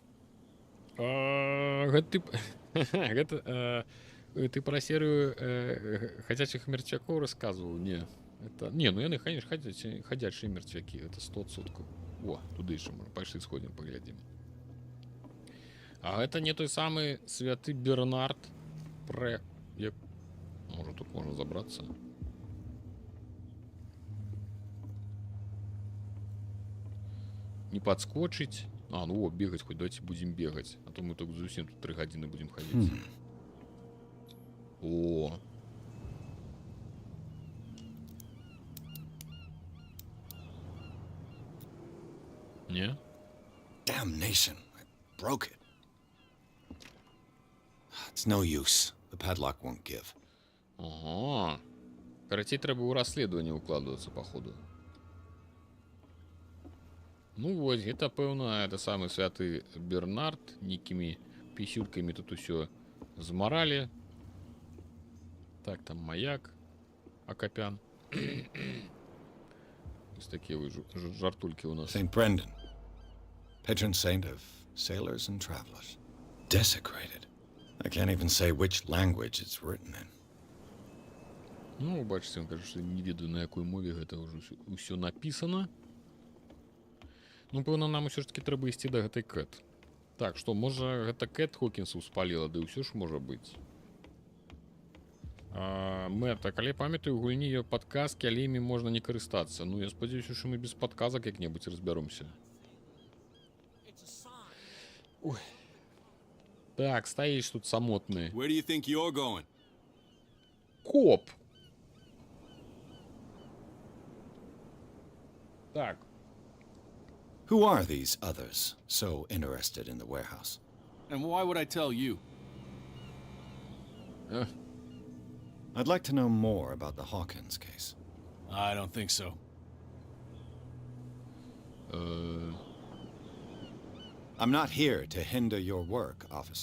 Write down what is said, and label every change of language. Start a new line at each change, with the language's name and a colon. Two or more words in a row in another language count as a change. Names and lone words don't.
Belarusian: Гэта ты пра серыю хадзячых мерцвякоў расказваў? Не. Не, ну яны, конечно, хадзячыя мерцвякі. Гэта 100%. О, туды яшчэ можа. Пайшлі сходзім, паглядзім. А гэта не той самы святы Бернард пра... Можа, тут можна забрацца.
Russian: Не подскочить. А, ну, бегать хоть, давайте будем бегать. А то мы только
Belarusian: зусім тут 3 гадзіны
Russian: будем ходить. О.
Belarusian: Не?
English: Damnation. I broke it. It's no use. The padlock won't give.
Belarusian: Ага. Карацей, трэба ў расследаванне укладвацца, походу. Ну вось, гэта, пэўна, это самы святы Бернард, нейкімі пісюлькамі тут усё змаралі. Так, там маяк, Акопян. Вось такія вось жартулькі у нас.
English: St. Brendan, patron saint of sailors and travelers. Desecrated. I can't even say which language it's written in.
Belarusian: Ну, бачыце, он кажа, што не ведаю, на якой мове гэта ўжо ўсё напісана. Ну, пэўна, нам усё ж таки трэба ісці да гэтай Кэт. Так, што, можа, гэта Кэт Хокінсу спаліла, ды ўсё ж можа быць. Мэта, калі памятаю, у гульні ёсць падказкі, але імі можна не карыстацца. Ну, я спадзяюся, што мы без падказак як-небудзь разбяромся. Ой. Так, стаіш тут самотны.
English: Where do you think you're going?
Belarusian: Коп! Так.
English: Who are these others so interested in the warehouse? And why would I tell you? I'd like to know more about the Hawkins case. I don't think so. I'm not here to hinder your work, officer.